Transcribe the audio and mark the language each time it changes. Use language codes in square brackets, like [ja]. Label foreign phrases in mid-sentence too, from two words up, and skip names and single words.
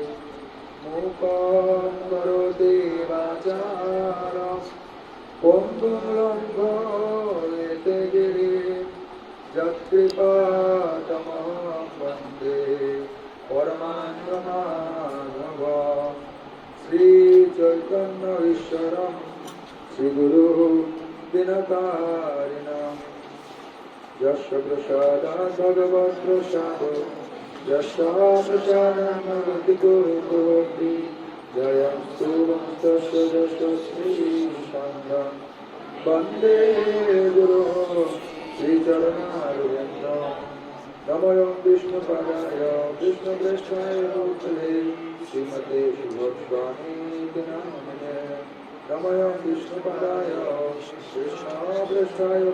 [sa] মুখং করোতি বাচারং পঙ্গুং লঙ্ঘয়তে গিরিং যৎকৃপাতমহং বন্দে পরমানন্দমাধবং শ্রীচৈতন্য ঈশ্বরং শ্রীগুরুং দিনকারিণং যস্য প্রসাদাৎ ভগবৎ প্রসাদো যস্য প্রসাদাৎ ভগবতি গুরুর্ভবতি জয়ং শুভস্তস্য যস্য শ্রীসংঘং বন্দে গুরুঃ শ্রীচরণারবিন্দং নমঃ বিষ্ণুপাদায় কৃষ্ণপ্রেষ্ঠায় ভূতলে শ্রীমতে সুভদ্রাণীতি নামিনে নমঃ বিষ্ণুপাদায় কৃষ্ণপ্রেষ্ঠায়